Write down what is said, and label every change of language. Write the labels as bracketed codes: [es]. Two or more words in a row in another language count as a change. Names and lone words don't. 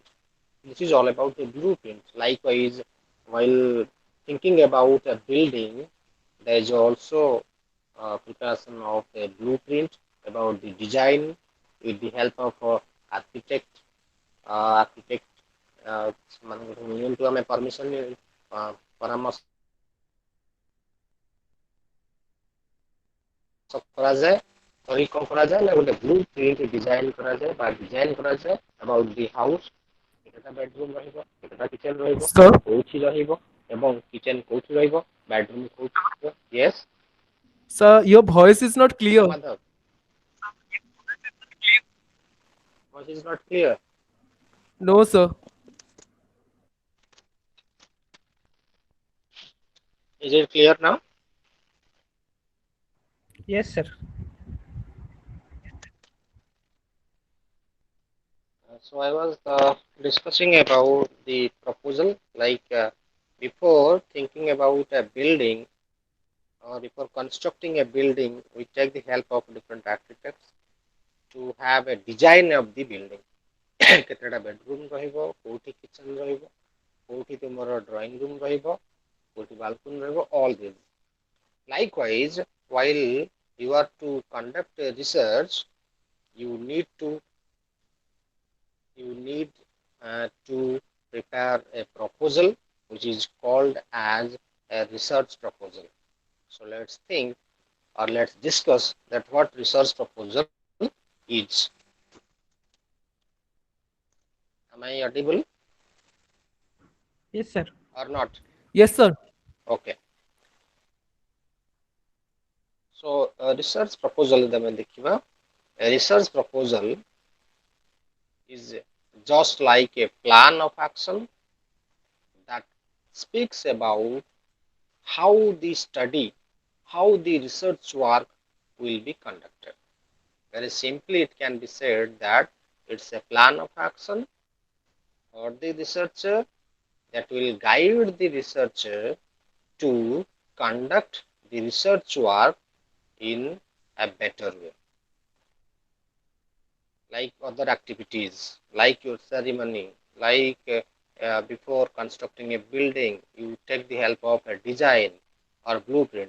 [en] This is all about the blueprint. Likewise, while thinking about a building, there is also preparation of a blueprint about the design with the help of architect. [or] Architect ମାନଙ୍କୁ ନିଅନ୍ତୁ ଆମେ permission ପରାମର୍ଶ କରାଯାଏ କରି କ'ଣ କରାଯାଏ ନା ଗୋଟେ [en] blue print design [or] କରାଯାଏ ବା ଡିଜାଇନ କରାଯାଏ [en] about the house, [or] କେତେଟା ବେଡରୁମ ରହିବ, କେତେଟା କିଚେନ ରହିବ, Sir, କୋଉଠି ରହିବ ଏବଂ କିଚେନ କୋଉଠି ରହିବ, ବେଡରୁମ କୋଉଠି ରହିବ. [en] ୟେସ୍, sir, your voice is not clear. ମାଧବ, voice is not clear. No, sir. Is it clear now? Yes, sir. So I was discussing about the proposal, like before thinking about a building or before constructing a building, we take the help of different architects to have a design of the building. [or] କେତେଟା ବେଡରୁମ୍ ରହିବ, କୋଉଠି କିଚେନ୍ ରହିବ, କୋଉଠି ତୁମର [en] drawing room [or] ରହିବ, କୋଉଠି ବାଲକୁନି ରହିବ, [en] all this. Likewise, while you are to conduct a research, you need to to prepare a proposal which is called as a research proposal. So let's think or let's discuss that what research proposal is. Am I audible Yes, sir. or not? Yes, sir. Okay. So research proposal [or] ଆମେ ଦେଖିବା. [en] A research proposal is just like a plan of action that speaks about how the study, how the research work will be conducted. Very simply, it can be said that It's a plan of action for the researcher that will guide the researcher to conduct the research work in a better way, like other activities, like your ceremony, like before constructing a building, you take the help of a design or blueprint.